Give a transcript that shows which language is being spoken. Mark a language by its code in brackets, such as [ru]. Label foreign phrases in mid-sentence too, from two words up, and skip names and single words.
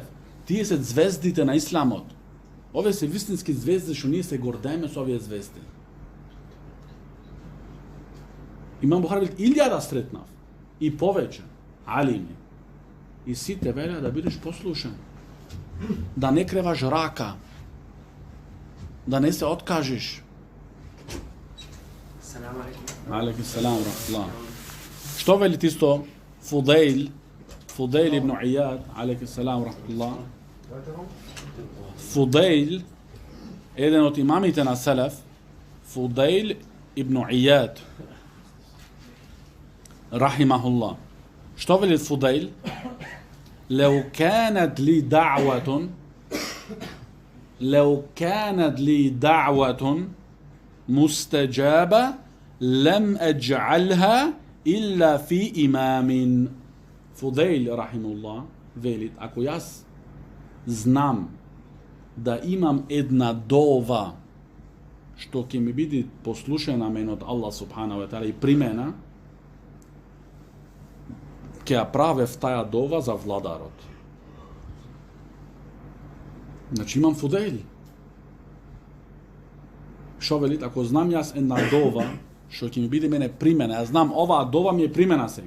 [mk] Тие се звездите на исламот. Овие се вистински звезди што ние се гордееме со овие звезди. Имам Бухари 1000 сретнав и повеќе алими. И сите велеа да бидеш послушен. Да не креваш рака. Да не се откажеш. [ar] السلام عليكم. عليكم السلام رحمة الله. [mk] Што вели исто Фудейл ибн Ияд, [ar] عليكم السلام رحمة الله. [mk] Фудейл, еден од имамите на селеф, Фудейл ибн Ияд, рахимахуллах. Што вели Фудейл? [ar] لو كانت لي دعوة مستجابة لم أجعلها إلا في إمام. [mk] Фудейл, рахимуллах, велит, ако јас знам да имам една дова што ќе ми биде послушена мен од Аллах [ar] سبحانه وتعالى [mk] и примена, ќе ја правев таја дова за владарот. Значи имам Фудейл. Шо велит, ако знам јас една дова што ќе ми биде мене примена, ја знам оваа дова ми е примена сега.